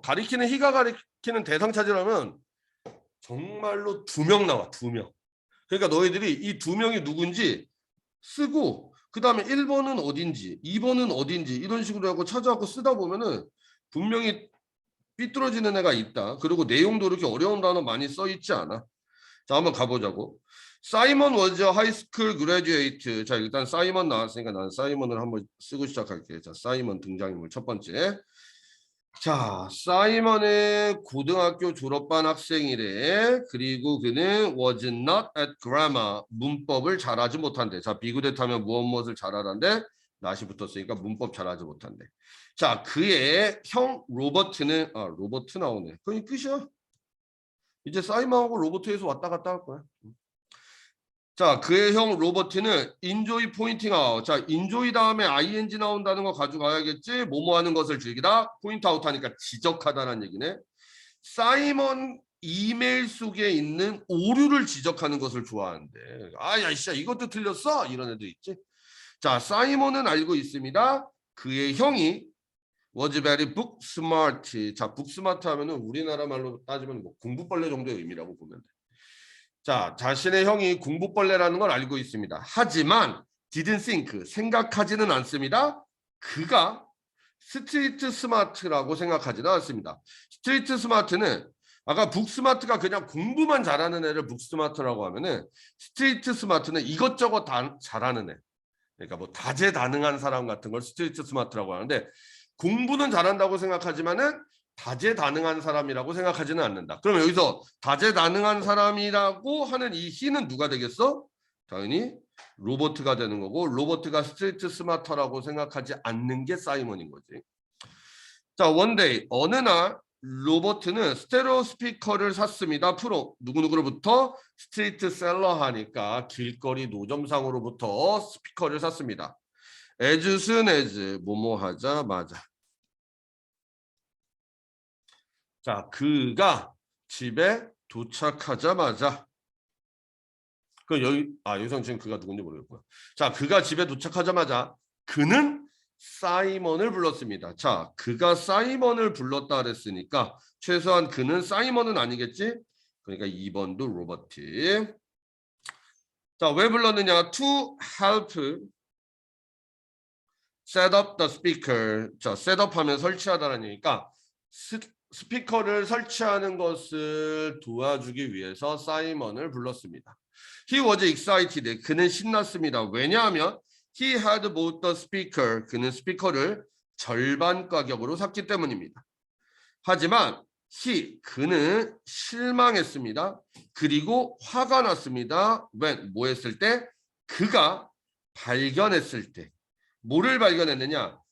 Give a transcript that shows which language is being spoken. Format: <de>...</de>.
<ko>가리키는 희가 가리키는 대상 찾으려면 정말로 2명 나와. 2명. 그러니까 너희들이 이 2명이 누군지 쓰고 그 다음에 1번은 어딘지 2번은 어딘지 이런 식으로 하고 찾아갖고 쓰다 보면은 분명히 삐뚤어지는 애가 있다. 그리고 내용도 이렇게 어려운 단어 많이 써 있지 않아. 자, 한번 가보자고.</ko> <en>사이먼 was a high school graduate.</en> <ko>자, 일단 사이먼 나왔으니까 나는 사이먼을 한번 쓰고 시작할게. 자, 사이먼 등장인물 첫 번째. 자, 사이먼은 고등학교 졸업반 학생이래. 그리고 그는</ko> <en>was not at grammar.</en> <ko>문법을 잘하지 못한대. 자, 비구대타면 무엇을 잘하란데? not이 붙었으니까 문법 잘하지 못한대. 자, 그의 형 로버트는 로버트 나오네. 그건 끝이야. 이제 사이먼하고 로버트에서 왔다 갔다 할 거야. 자, 그의 형 로버트는</ko> <en>enjoy pointing out.</en> <ko>자, enjoy 다음에 ing 나온다는 거 가져가야겠지. 뭐뭐 하는 것을 즐기다. point out 하니까 지적하다는 얘기네. 사이먼 이메일 속에 있는 오류를 지적하는 것을 좋아하는데. 야, 이씨야, 이것도 틀렸어? 이런 애도 있지. 자, 사이먼은 알고 있습니다. 그의 형이</ko> <en>was very book smart.</en> <ko>자, book smart 하면은 우리나라 말로 따지면 뭐 공부벌레 정도의 의미라고 보면 돼. 자, 자신의 형이 공부벌레라는 걸 알고 있습니다. 하지만</ko> <en>didn't think,</en> <ko>생각하지는 않습니다. 그가 스트리트 스마트라고 생각하지는 않습니다. 스트리트 스마트는 아까 북스마트가 그냥 공부만 잘하는 애를 북스마트라고 하면은 스트리트 스마트는 이것저것 다 잘하는 애. 그러니까 뭐 다재다능한 사람 같은 걸 스트리트 스마트라고 하는데 공부는 잘한다고 생각하지만은 다재다능한 사람이라고 생각하지는 않는다. 그럼 여기서 다재다능한 사람이라고 하는 이 희는 누가 되겠어? 당연히 로버트가 되는 거고 로버트가 스트리트 스마터라고 생각하지 않는 게 사이먼인 거지. 자, 원데이 어느 날 로버트는 스테레오 스피커를 샀습니다. 프로 누구누구로부터 스트리트 셀러 하니까 길거리 노점상으로부터 스피커를 샀습니다. as soon as 뭐뭐 하자마자. 자, 그가 집에 도착하자마자 여기서는 지금 그가 누군지 모르겠고요. 자, 그가 집에 도착하자마자 그는 사이먼을 불렀습니다. 자, 그가 사이먼을 불렀다 그랬으니까 최소한 그는 사이먼은 아니겠지? 그러니까 2번도 로버트. 자, 왜 불렀느냐?</ko> <en>To help set up the speaker.</en> <ko>자, 셋업하면 설치하다라는 얘기니까 스피커를 설치하는 것을 도와주기 위해서 사이먼을 불렀습니다.</ko> <en>He was excited.</en> <ko>그는 신났습니다. 왜냐하면</ko> <en>he had bought the speaker.</en> <ko>그는 스피커를 절반 가격으로 샀기 때문입니다. 하지만 그는 실망했습니다. 그리고 화가 났습니다. when 뭐 했을 때? 그가 발견했을 때. 뭐를 발견했느냐?</ko>